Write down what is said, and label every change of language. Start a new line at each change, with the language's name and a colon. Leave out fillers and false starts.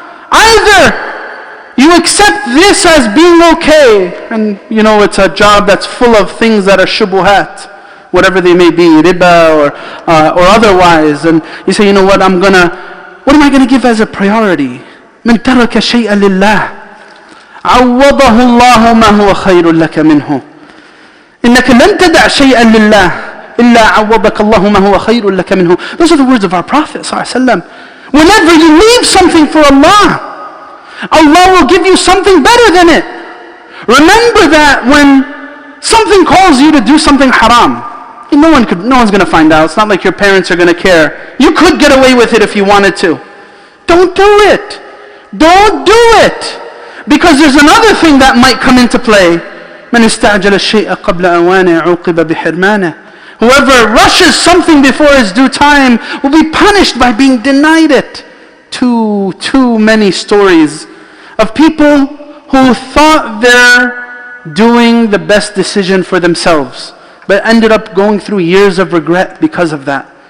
English: Either you accept this as being okay, and you know it's a job that's full of things that are shubuhat, whatever they may be, riba or otherwise, and you say, you know what am I going to give as a priority?
Arabic: من ترك شيئا لله عوضه الله ما هو خير لك منه إنك لن تدع شيئا لله إلا عوضك الله ما هو خير لك منه.
English: Those are the words of our Prophet ﷺ. Whenever you leave something for Allah, Allah will give you something better than it. Remember that when something calls you to do something haram, no one's going to find out. It's not like your parents are going to care. You could get away with it if you wanted to. Don't do it. Don't do it. Because there's another thing that might come into play.
Arabic: من استعجل الشيء قبل أوانه عوقب بحرمانه.
English: Whoever rushes something before its due time will be punished by being denied it. Too many stories of people who thought they're doing the best decision for themselves, but ended up going through years of regret because of that.